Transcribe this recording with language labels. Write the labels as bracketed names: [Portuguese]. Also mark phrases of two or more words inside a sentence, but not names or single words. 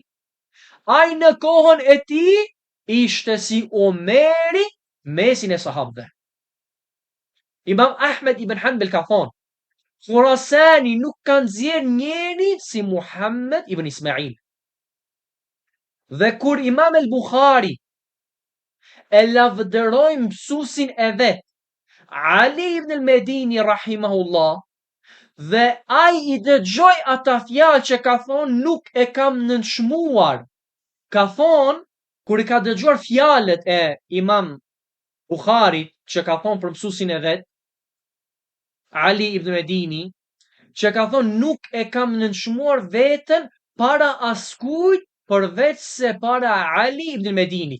[Albanian] Ai në kohën e tij ishte si Omeri mesin e sahabëve. Imam Ahmed ibn Hanbal ka thonë, Khurasani nuk kanë nxjerr njeri si Muhammed ibn Ismail. Dhe kur Imam al-Bukhari e lavdëroi mësuesin e vet, Ali ibn al-Medini rahimahullah, dhe ai i dëgjoi ata fjalë që ka thonë nuk e kam nënçmuar. Ka thonë kur i ka dëgjuar fjalët e Imam Bukharit që ka thonë për mësuesin e vet, Ali ibn Medini, që ka thonë nuk e kam nënçmuar veten para askujt përveç se para Ali ibn Medinit.